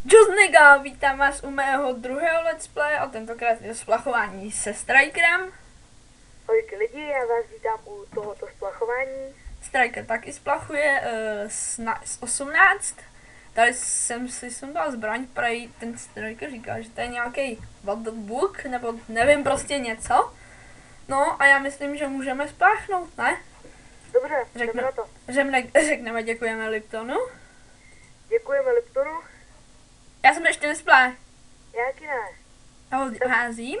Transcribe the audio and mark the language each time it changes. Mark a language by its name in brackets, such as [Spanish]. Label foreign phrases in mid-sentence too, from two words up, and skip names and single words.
[Czech] Čusnega, vítám vás u mého druhého [English] let's play [Czech] a tentokrát je splachování se Strikerem. Ahojky lidi, já vás vítám u tohoto splachování. Striker taky splachuje s 18. Tady jsem si sundal zbraň, prej ten Striker říká, že to je nějaký [English] what the book, [Czech] nebo nevím, prostě něco. No a já myslím, že můžeme spláchnout, ne? Dobře, jdeme na to. Řekneme děkujeme Liptonu. Děkujeme Liptonu. Já jsem ještě nesplách. Já taky ne. Já ho házím.